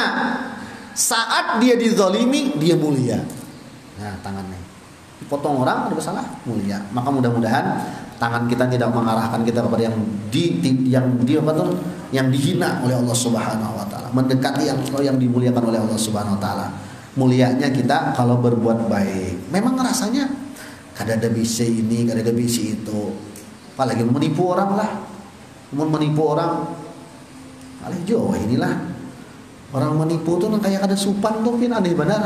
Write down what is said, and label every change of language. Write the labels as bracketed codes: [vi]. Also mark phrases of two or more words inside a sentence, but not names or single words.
[id] Saat dia dizalimi dia mulia. Nah, tangannya dipotong orang ada salah mulia. Maka mudah-mudahan tangan kita tidak mengarahkan kita kepada yang dihina oleh Allah [ar] سبحانه وتعالى, [id] mendekati yang dimuliakan oleh Allah [ar] سبحانه وتعالى. [id] Mulianya kita kalau berbuat baik. Memang rasanya kada ada bisi ini, kada ada bisi itu. Apalagi menipu orang lah. Menipu orang. Alih Jawa inilah. [bjn] Orang menipu tuh kayak ada supan tuh pin aneh benar.